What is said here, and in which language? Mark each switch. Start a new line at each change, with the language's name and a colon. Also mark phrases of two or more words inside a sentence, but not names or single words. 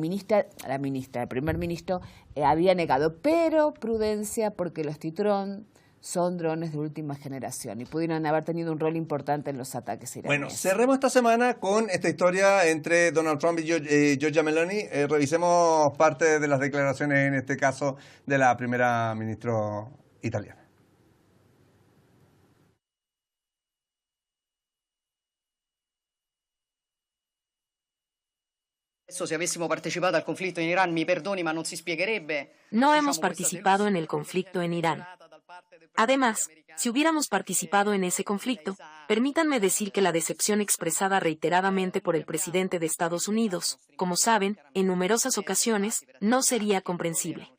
Spanish: el primer ministro había negado, pero prudencia porque los Titrón son drones de última generación y pudieron haber tenido un rol importante en los ataques iraníes. Bueno, cerremos esta semana con esta historia entre Donald Trump y Giorgia Meloni. Revisemos parte de las declaraciones, en este caso, de la primera ministra italiana.
Italian: Si avessimo partecipato al conflitto in Iran, mi perdoni, ma non si spiegherebbe.
Spanish: No hemos participado en el conflicto en Irán. Además, si hubiéramos participado en ese conflicto, permítanme decir que la decepción expresada reiteradamente por el presidente de Estados Unidos, como saben, en numerosas ocasiones, no sería comprensible.